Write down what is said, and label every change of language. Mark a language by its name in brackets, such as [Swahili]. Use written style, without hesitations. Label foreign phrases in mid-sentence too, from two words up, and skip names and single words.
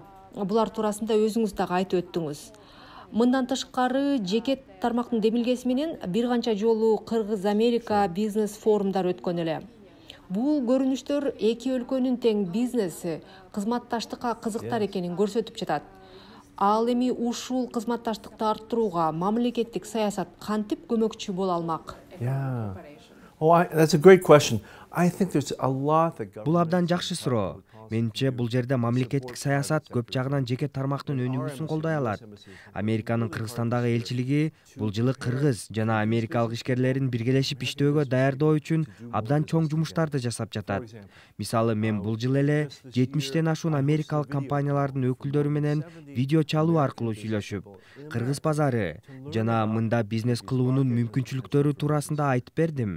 [Kyrgyz] Булар туурасында өзүңүз дагы айтып өттүңүз. Мындан тышкары жеке тармактын демилгеси менен бир канча жолу Кыргыз-Америка бизнес форумдар өткөн эле. Бул көрүнүштөр эки өлкөнүн тең бизнеси, кызматташтыкка кызыктар экенин көрсөтүп жатат. Ал эми ушул кызматташтыкты арттырууга мамлекеттик саясат кантип көмөкчү боло алмак? [English] That's a great question. I think there's a lot that goes. [Kyrgyz] Бул абдан жакшы суроо. Менимче бул жерде мамлекеттик саясат көп жагынан жеке тармактын өнүгүүсүн колдой алат. Американын Кыргызстандагы элчилиги бул жылы кыргыз жана америкалык ишкерлерин биргелешип иштөөгө даярдоо үчүн абдан чоң жумуштарды жасап жатат. Мисалы, мен бул жылы эле 70тен ашуун америкалык компаниялардын өкүлдөрү менен видео чалуу аркылуу сүйлөшүп, кыргыз базары жана мында бизнес кылуунун мүмкүнчүлүктөрү туурасында айтып бердим.